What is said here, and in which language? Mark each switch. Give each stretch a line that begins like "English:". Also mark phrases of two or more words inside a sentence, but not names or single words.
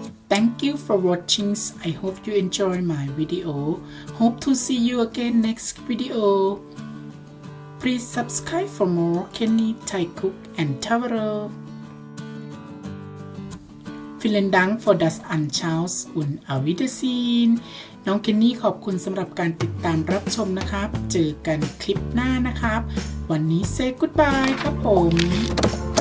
English: Thank you for watching. I hope you enjoy my video. Hope to see you again next video. Please subscribe for more Kenny Thai Cook and Traveler.
German: Vielen Dank für das Anschauen und auf Wiedersehen
Thai: น้องเคนนี่ขอบคุณสำหรับการติดตามรับชมนะครับเจอกันคลิปหน้านะครับวันนี้
English: say goodbye
Thai: ครับผม